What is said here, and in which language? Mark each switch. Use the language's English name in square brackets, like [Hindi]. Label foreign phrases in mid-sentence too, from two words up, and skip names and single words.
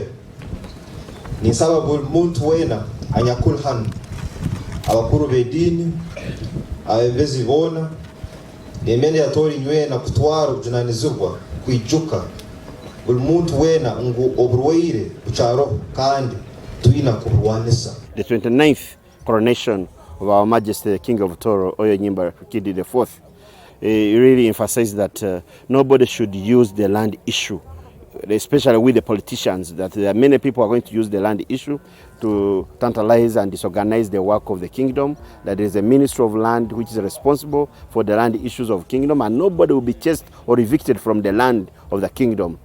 [Tooro] Ninsaba buli muntu wena anyakuli hano abakuru bedini abembezi bona nemene yatori nywena kutwara kujunanizirwa kwijuka buli muntu wena ngo obroire bucharo kandi tuina kurwanisa. [English] The 29th coronation of Our Majesty the King of Tooro, Oyo Nyimba Kabamba Iguru, really emphasized that nobody should use the land issue, especially with the politicians, that there are many people who are going to use the land issue to tantalize and disorganize the work of the kingdom, that there is a Ministry of Land which is responsible for the land issues of kingdom, and nobody will be chased or evicted from the land of the kingdom.